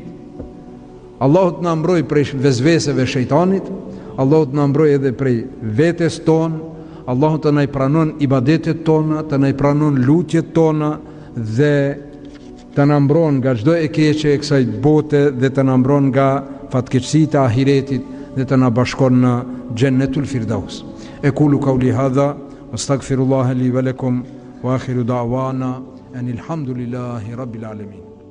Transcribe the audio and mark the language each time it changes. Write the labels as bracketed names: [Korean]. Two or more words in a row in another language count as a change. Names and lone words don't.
[Albanian] Allahu të na mbrojë prej vezveseve shejtanit, Allahu të na mbrojë edhe prej vetes tonë, Allahu të na i pranon ibadetet tona, të na i pranon lutjet tona dhe të na mbron nga çdo e keqe e kësaj bote dhe të na mbron nga fatkeqësitë e ahiretit dhe të na bashkon në Jannatul Firdaus. [Arabic] أقول قولي هذا أستغفر الله لي ولكم وآخر دعوانا أن الحمد لله رب العالمين.